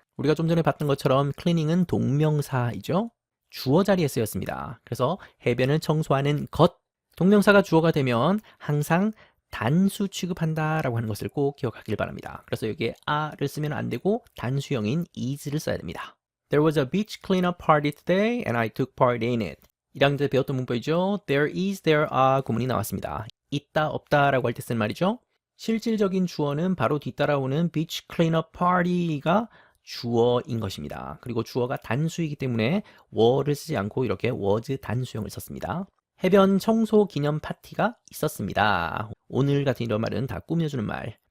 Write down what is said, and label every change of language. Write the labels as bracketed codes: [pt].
[ko] 우리가 좀 전에 봤던 것처럼 cleaning은 동명사이죠. 주어 자리에 쓰였습니다. 그래서 해변을 청소하는 것, 동명사가 주어가 되면 항상 단수 취급한다라고 하는 것을 꼭 기억하길 바랍니다. 그래서 여기에 a를 쓰면 안 되고 단수형인 is를 써야 됩니다. [en] There was a beach cleanup party today and I took part in it. [ko] 1학년 때 배웠던 문법이죠. There is, there are 구문이 나왔습니다. 있다, 없다라고 할 때 쓰는 말이죠. 실질적인 주어는 바로 뒤따라오는 beach cleanup party가 주어인 것입니다. 그리고 주어가 단수이기 때문에 were를 쓰지 않고 이렇게 was 단수형을 썼습니다. 해변 청소 기념 파티가 있었습니다. 오늘 같은 이런 말은 다 꾸며주는 말.